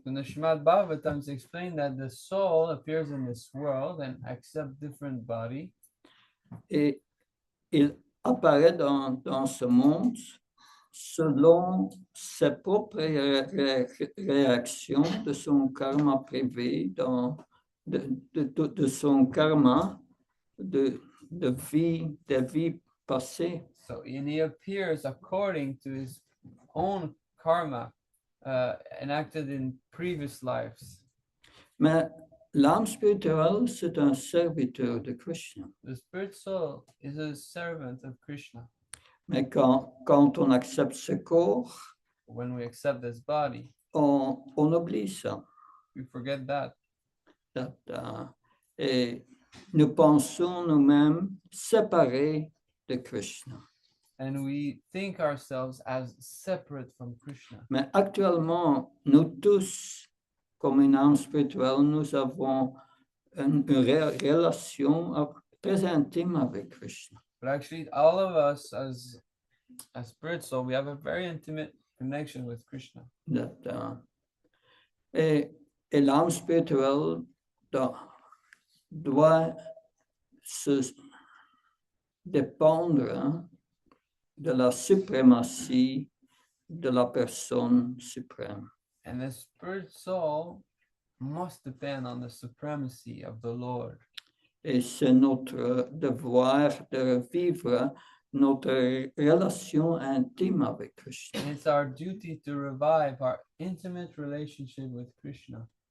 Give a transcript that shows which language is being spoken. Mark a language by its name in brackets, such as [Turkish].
[English] In the Srimad Bhagavatam, it's explained that the soul appears in this world and accepts different body, [French] Et il apparaît dans ce monde selon ses propres réactions de son karma privé, de son karma de vie passée. [English] so and he appears according to his own karma enacted in previous lives. [French] Mais l'âme spirituelle, c'est un serviteur de Krishna. [English] The spirit soul is a servant of Krishna. [French] Mais quand on accepte ce corps, [English] When we accept this body, [French] on oublie ça. [English] we forget that. [French] Et nous pensons nous-mêmes séparés de Krishna. [English] And we think ourselves as separate from Krishna. [French] Mais actuellement, nous tous, comme une âme spirituelle, nous avons une relation très intime avec Krishna. [English] But actually, all of us as spirit soul, we have a very intimate connection with Krishna. [French] Et l'âme spirituelle doit se dépendre de la suprématie de la personne suprême. [English] And the spirit soul must depend on the supremacy of the Lord. [French] Et c'est notre devoir de vivre notre relation intime avec Krishna. [English] And it's our duty to revive our intimate relationship with Krishna.